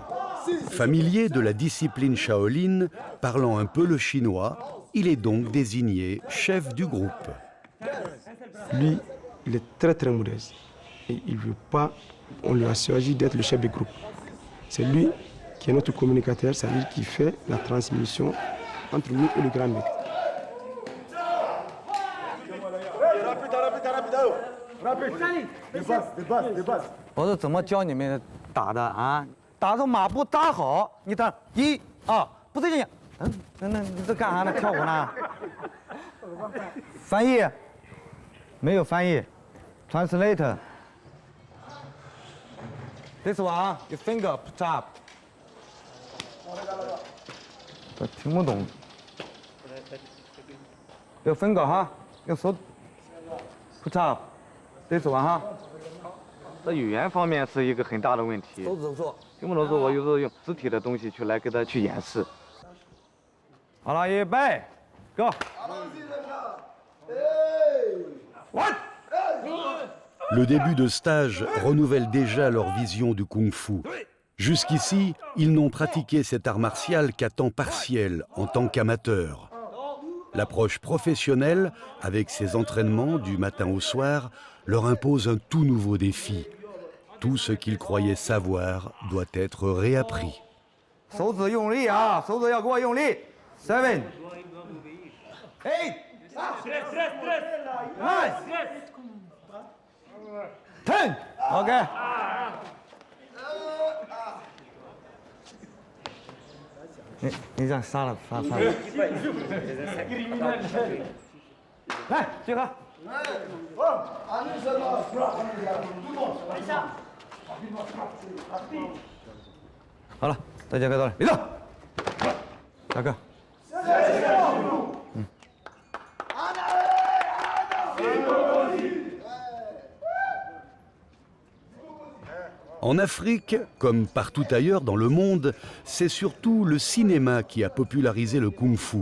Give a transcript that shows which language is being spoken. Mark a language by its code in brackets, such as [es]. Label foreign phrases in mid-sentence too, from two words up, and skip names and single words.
[fr] Familier de la discipline Shaolin, parlant un peu le chinois, il est donc désigné chef du groupe. Lui, il est très modeste et il ne veut pas, on lui a choisi d'être le chef du groupe. C'est lui qui est notre communicateur, c'est lui qui fait la transmission entre nous et le grand maître. [zh] 我是怎么教你们打的啊？打着马步扎好，你打1、2，不对劲。那你这干啥呢？跳舞呢？翻译？没有翻译 [en] ，translator。This one, your finger put up。 [zh] 他听不懂。有 finger 哈，用手 [en] put up。 This one [zh] 哈。在语言方面是一个很大的问题，听不懂说，我有时候用肢体的东西来给他去演示。好了，预备 ，Go。 [fr] Le début de stage renouvelle déjà leur vision du kung-fu. Jusqu'ici, ils n'ont pratiqué cet art martial qu'à temps partiel, en tant qu'amateurs. L'approche professionnelle, avec ses entraînements du matin au soir, leur impose un tout nouveau défi. Tout ce qu'ils croyaient savoir doit être réappris. [zh] 手指用力啊，手指要给我用力。7、8、9、10。OK。你这样杀了。来，集合。好了，大家看到了，立正，大哥。 [fr] En Afrique, comme partout ailleurs dans le monde, c'est surtout le cinéma qui a popularisé le kung-fu.